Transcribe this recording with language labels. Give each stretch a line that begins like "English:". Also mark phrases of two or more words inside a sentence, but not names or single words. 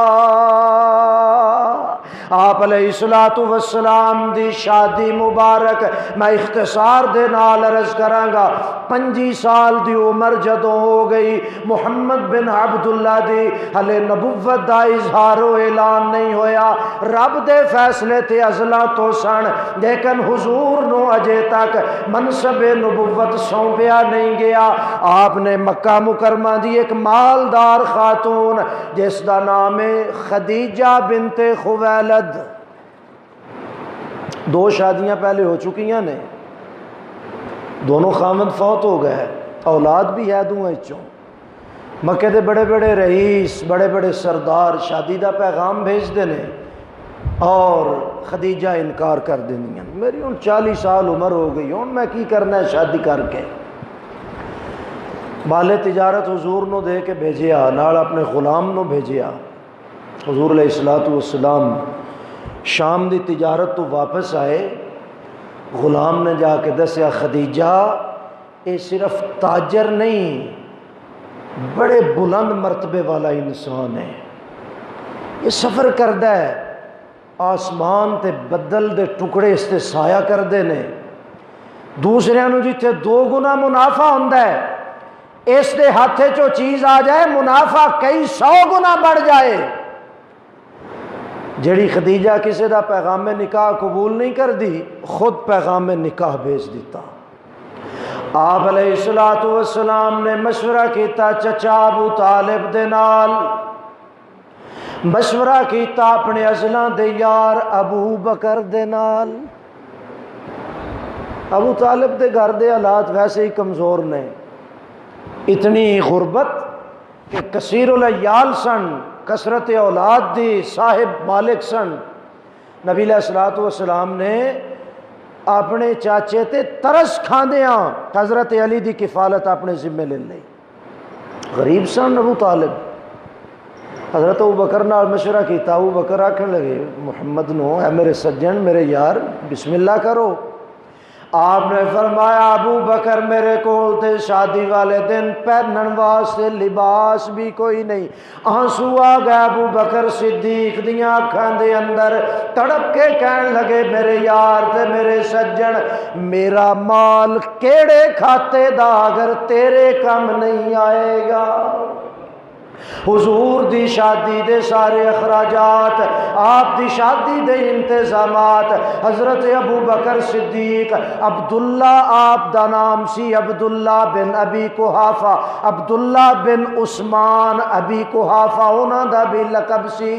Punjabi: آپ
Arabic: علیہ الصلوۃ والسلام
Punjabi: دی شادی مبارک میں اختصار دے نال عرض کراں گا۔ 25 سال دی عمر جدوں ہو گئی، محمد بن عبداللہ دی ہلے نبوت دا اظہار و اعلان نہیں ہویا، رب دے فیصلے تے ازلاں تو سن، لیکن حضور نو اجے تک منصب نبوت سونپیا نہیں گیا۔ آپ نے مکہ مکرمہ دی ایک مالدار خاتون جس دا نام ہے خدیجہ بنت خویلد، 2 شادیاں پہلے ہو چکی ہیں، دونوں خامد فوت ہو گئے، اولاد بھی ہے دوں چوں۔ مکے دے بڑے بڑے رئیس، بڑے بڑے سردار شادی دا پیغام بھیج دینے اور خدیجہ انکار کر دینیاں، میری ان 40 سال عمر ہو گئی ہوں، میں کی کرنا ہے شادی کر کے۔ مال تجارت حضور نو دے کے بھیجیا، نال اپنے غلام نو بھیجیا۔ حضور
Arabic: علیہ الصلوۃ والسلام
Punjabi: شام دی تجارت تو واپس آئے، غلام نے جا کے دسیا خدیجہ
Urdu: یہ صرف تاجر نہیں، بڑے بلند مرتبے والا انسان ہے،
Punjabi: یہ سفر کردہ ہے، آسمان تے بدل دے ٹکڑے اس تے سایہ کردے نے، دوسرے نو جتھے 2 گنا منافع ہوندا ہے اس دے ہاتھے چو چیز آ جائے منافع کئی 100 گنا بڑھ جائے۔ جڑی خدیجہ کسی دا پیغام نکاح قبول نہیں کر دی، خود پیغام نکاح بھیج دیتا۔ آپ
Arabic: علیہ الصلوۃ والسلام
Punjabi: نے مشورہ کیتا چچا ابو طالب دے نال، مشورہ کیتا اپنے ازلاں دے یار ابو بکر دے نال۔ ابو طالب دے گھر دے حالات ویسے ہی کمزور نے، اتنی غربت کہ کثیر العیال سن، کثرت اولاد دی صاحب مالک سن۔ نبی
Arabic: علیہ الصلوۃ والسلام
Punjabi: نے اپنے چاچے تے ترس کھاندیاں حضرت علی دی کفالت اپنے ذمے لے لی، غریب سن ابو طالب۔ حضرت ابو بکر نال مشورہ کیتا، ابو بکر آکھن لگے محمد نو اے میرے سجن میرے یار
Arabic: بسم اللہ
Punjabi: کرو۔ آپ نے فرمایا ابو بکر میرے کول تے شادی والے دن پہنن واسطے لباس بھی کوئی نہیں۔ آنسو آ گئے ابو بکر صدیق دیاں اکھاں دے اندر، تڑپ کے کہن لگے میرے یار تے میرے سجن میرا مال کیڑے کھاتے دا اگر تیرے کم نہیں آئے گا۔ حضور دی شادی دے سارے اخراجات، آپ دی شادی دے انتظامات، حضرت ابو بکر صدیق، عبداللہ آپ دا نام سی عبداللہ بن ابی قحافہ، عبداللہ بن عثمان ابی قحافہ انہاں دا بھی لقب سی۔